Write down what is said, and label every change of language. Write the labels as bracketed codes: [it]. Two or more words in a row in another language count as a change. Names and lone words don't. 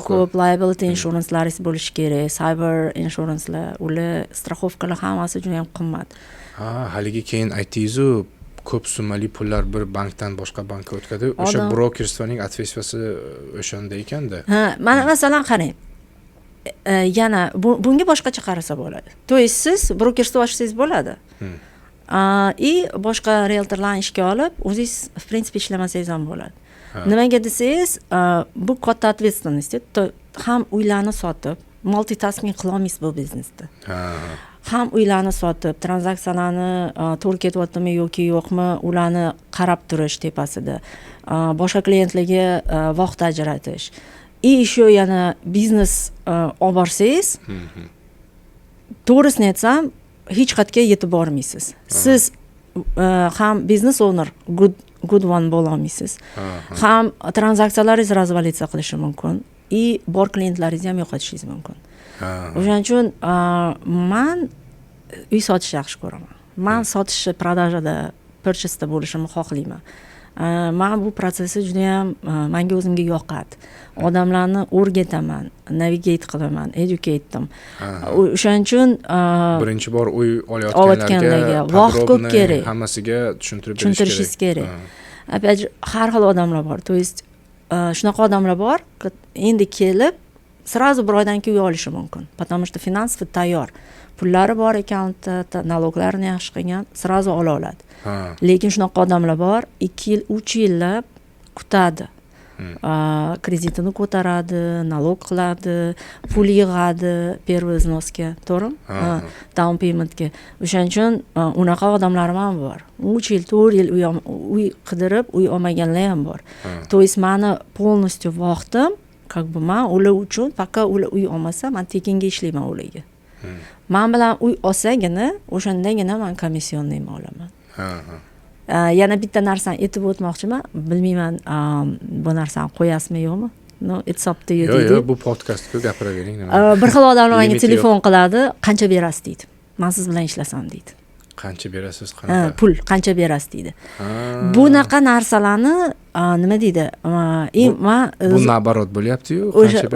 [uz] ko'p, liability insuranslaringiz bo'lishi kerak, cyber insurancelar, ular страховкаlar hammasi juda ham qimmat. Haligi keyin aytdingiz-ku, ko'p summali pullar bir bankdan boshqa bankka o'tadi. O'sha brokerstvoning ответственности o'shanda ekanda. Mana masalan qarang. Yana bunga boshqacha qarasa bo'ladi. [ru] То есть [uz] siz brokerstvo ochsangiz bo'ladi. И boshqa realtorlarni ishga olib, o'zingiz [ru] в принципе [uz] ishlamasangiz ham bo'ladi. Nimaga desangiz, bu katta ответственность. Ham uylarni sotib, multitasking qila olmaysiz bu biznesda. Ham uylarni sotib, tranzaksiyalarni to'g'ri ketyaptimi yoki yo'qmi, ularni qarab turish tepasida, boshqa klientlarga vaqt ajratish. Еще yana biznes olib borsangiz, to'g'risini aytsam, hech qayerga yetib bormaysiz. Siz ham [en] business owner good one [uz] bo'la olmaysiz. Ham tranzaksiyalaringiz razvalиться qilishi mumkin. И bor klientlaringizni ham yo'qotishingiz mumkin. O'shaning uchun men uy sotishni yaxshi ko'raman. Men sotishni продажада, purchase'da bo'lishimni xohlayman. Men bu prosesni juda ham menga o'zimga yoqadi. Odamlarni o'rgataman, navigate qilaman, educate'dim. O'shaning uchun birinchi bor uy olayotganlarga vaqt ko'p kerak. Hammasiga tushuntirishingiz kerak. [ru] Опять же, [uz] har xil odamlar bor. [ru] То есть [uz] shunaqa odamlar bor, endi kelib сразу bir oydan keyin uy olishi mumkin. [ru] Потому что финансово [uz] tayyor. Pullari bor akkauntda, налогlarini yaxshi qilgan, сразу ola oladi. Lekin shunaqa odamlar bor, 2 yil, 3 yillab kutadi. Kreditini ko'taradi, налог qiladi, pul yig'adi, [ru] первый взноска, [uz] to'g'rimi? Down paymentga. O'shaning uchun unaqa odamlar ham bor. 3 yil, 4 yil uy qidirib, uy olmaganlar ham bor. [ru] То есть [uz] meni полностью vaqtim, [ru] как бы [uz] men ular uchun, faqat ular uy olmasa, men tekinga ishlayman ularga. Men bilan uy olsagina, o'shandagina men komissiyonni olaman. Yana bitta narsani aytib o'tmoqchiman. Bilmayman, bu narsani qo'yasizmi yo'qmi? [en] No, it's up to you [uz] deydi. Yo'q, bu podkastga gapiravering. Bir xil odamlar menga telefon qiladi, qancha berasiz deydi. Men siz bilan ishlasam deydi. Qancha berasiz, qanaqa? Pul qancha berasiz deydi. Bunaqa narsalarni nima deydi? Bu nabarot bo'lyapti-yu, qancha berasiz.